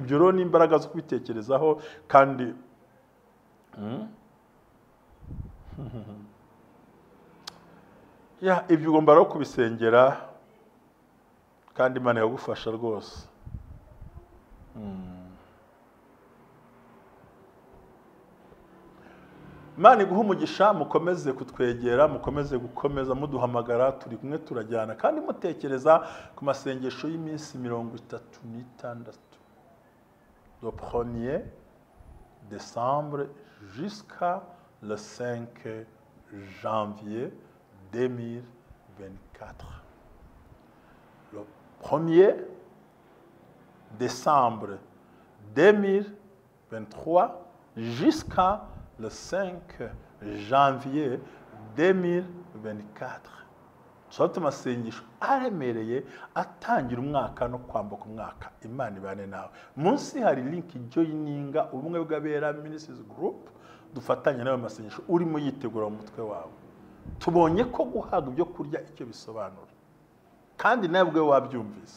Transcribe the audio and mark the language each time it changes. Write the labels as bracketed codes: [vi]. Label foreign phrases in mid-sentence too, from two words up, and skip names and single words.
[rw] Ibyo rero ni imbaraga zo kubitekerezaho, kandi ibyo ugomba rero kubisengera, kandi Imana yagufasha rwose. Imana iguhe umugisha, mukomeze kutwegera, mukomeze gukomeza muduhamagara, turi kumwe turajyana, kandi mutekereza ku masengesho y'iminsi 36, [fr] le 1er décembre jusqu'à le 5 janvier 2024. Le 1er décembre 2023 jusqu'à le 5 janvier 2024. [rw] Sote masengesho aremereye atangira umwaka no kwambuka umwaka. Imana ibane nawe. Munsi hari link joininga ubumwe bw'abera ministries group, dufatanye nawe masengesho urimo yitegura mu mutwe wawe. Tubonye ko guhaga ibyo kurya icyo bisobanura, kandi nawe bwe wabyumvise.